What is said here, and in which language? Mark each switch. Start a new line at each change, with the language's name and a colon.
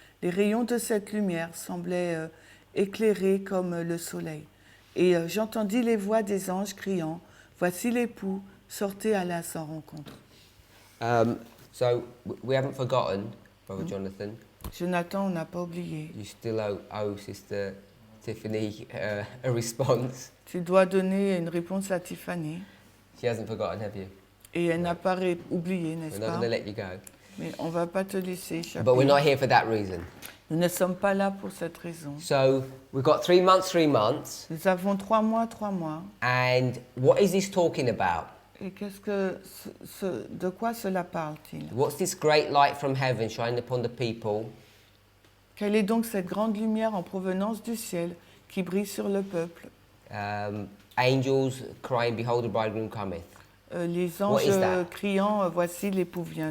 French: Les rayons de cette lumière semblaient éclairés comme le soleil. Et j'entendis les voix des anges criant, Voici l'époux, sortez à sa rencontre.
English: So, we haven't forgotten, Brother Jonathan.
French: Jonathan, on n'a pas oublié.
English: You still owe Sister Tiffany a response.
French: Tu dois donner une réponse à Tiffany.
English: She hasn't forgotten, have you?
French: Et elle n'a pas oublié,
English: We're
French: n'est-ce
English: not
French: pas?
English: going to let you go.
French: Mais on ne va pas te laisser échapper.
English: But we're not here for that reason.
French: Nous ne sommes pas là pour cette raison.
English: So, we've got 3 months, 3 months.
French: Nous avons 3 mois, 3 mois.
English: And what is this talking about?
French: Et qu'est-ce que de quoi cela parle-t-il?
English: What's this great light from heaven shining upon the people?
French: Quelle est donc cette grande lumière en provenance du ciel qui brille sur le peuple?
English: Angels crying, Behold, the bridegroom cometh.
French: Les
English: What is
French: anges
English: that?
French: criant, Voici l'époux vient.